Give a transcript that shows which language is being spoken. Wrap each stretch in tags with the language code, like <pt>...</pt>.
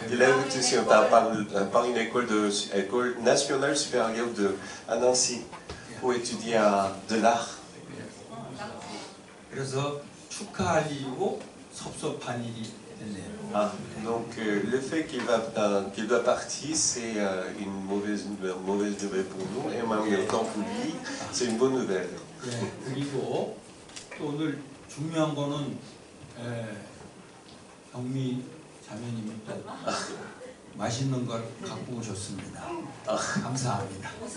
<fr>Il a été reçu par une école nationale supérieure à Nancy. pour étudier de l'art.</fr> <ko>그래서 축하할 일이고 섭섭한 일이 됐네요.</ko> <fr>Ah, donc le fait qu'il doit partir, c'est une mauvaise nouvelle pour nous, et en même temps pour lui, c'est une bonne nouvelle.</fr> <ko>예, 그리고 또 오늘 중요한 거는 경미 자매님이 또 맛있는 걸 갖고 오셨습니다. 감사합니다.</ko>